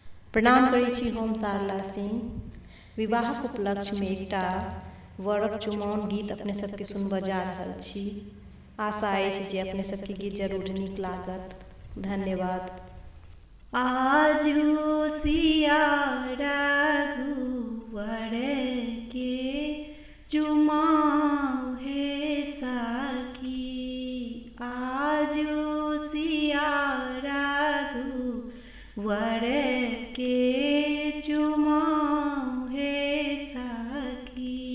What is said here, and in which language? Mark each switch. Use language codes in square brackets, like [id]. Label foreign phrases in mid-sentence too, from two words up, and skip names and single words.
[mai] प्रणाम करै छी हम सारला सिंह। विवाहक उपलक्ष्य में एकटा वरक चुमाओन गीत अपने सबके सुनबऽ जा रहल छी। आशा अछि जे अपने सबके गीत जरूर नीक लागत। धन्यवाद। आजू सिया रघुवर के चुमाओ हे सखी, आजू सिया रघुवर के चुमाओ हे सखी।